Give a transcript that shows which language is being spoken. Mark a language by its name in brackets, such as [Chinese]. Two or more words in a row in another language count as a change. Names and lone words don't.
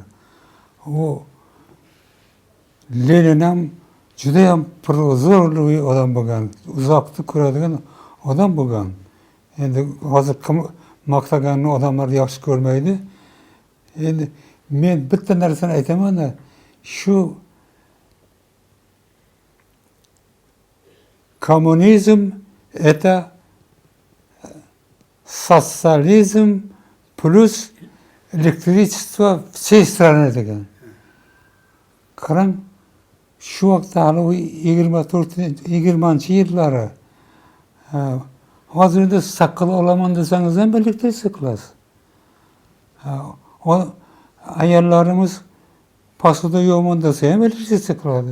[Uzbek] U Lenin ham juda ham prozorli odam bo'lgan, uzoqni ko'radigan odam bo'lgan. Endi hozir maqtaganni odamlar yaxshi ko'rmaydi. Endi men bitta narsani aytaman-da, shu kommunizm [Russian] это социализм plus электричество всей страны [Uzbek] degan. Qarang, shu vaqtda hali 20-yillari. Hozirda saqil olaman desangiz ham elektrичество qilasiz. Ayollarimiz posuda yuvaman desa ham elektrичество qiladi.